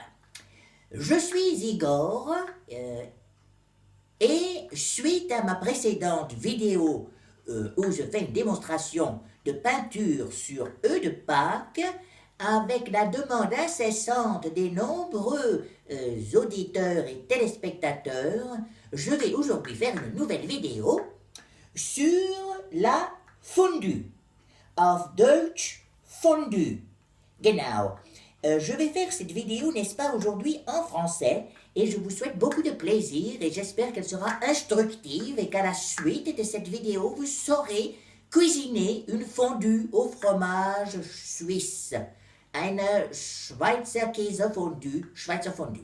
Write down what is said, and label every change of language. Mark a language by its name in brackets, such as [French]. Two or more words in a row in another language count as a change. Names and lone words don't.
[French] Je suis Igor et suite à ma précédente vidéo où je fais une démonstration de peinture sur œufs de Pâques, avec la demande incessante des nombreux auditeurs et téléspectateurs, je vais aujourd'hui faire une nouvelle vidéo sur la fondue. [German] Auf Deutsch, fondue. Genau. [French] Je vais faire cette vidéo, n'est-ce pas, aujourd'hui en français, et je vous souhaite beaucoup de plaisir et j'espère qu'elle sera instructive et qu'à la suite de cette vidéo, vous saurez cuisiner une fondue au fromage suisse. [German] Eine Schweizer Käse fondue, Schweizer fondue.